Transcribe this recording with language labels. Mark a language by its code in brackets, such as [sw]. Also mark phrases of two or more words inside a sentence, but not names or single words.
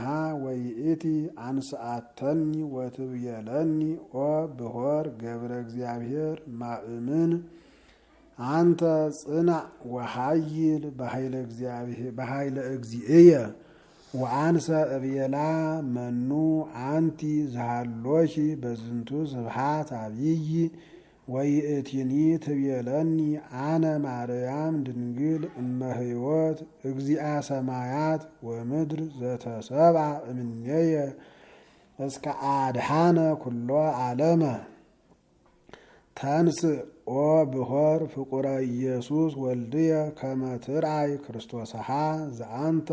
[gez] ወይእቲ አንስአተኒ ወትብየለኒ ኦ ብሖር ገብረ እግዚአብሔር ማእምን አንተ ጽናዕ ወሃይል በኃይለ እግዚእየ ወአንሰ እብየላ መኑ አንቲ ዘሃሎኪ በዝንቱ ስብሐት አብይ ወይእቲኒ ትቤለኒ አነ ማርያም ድንግል እመ ሕይወት እግዚአ ሰማያት ወምድር ዘተሰብአ እምኔየ እስከ አድኃነ ኩሎ ዓለመ ተንስ ኦ ብሖር ፍቁረ ኢየሱስ ወልድየ ከመ ትርአይ ክርስቶስሃ ዘአንተ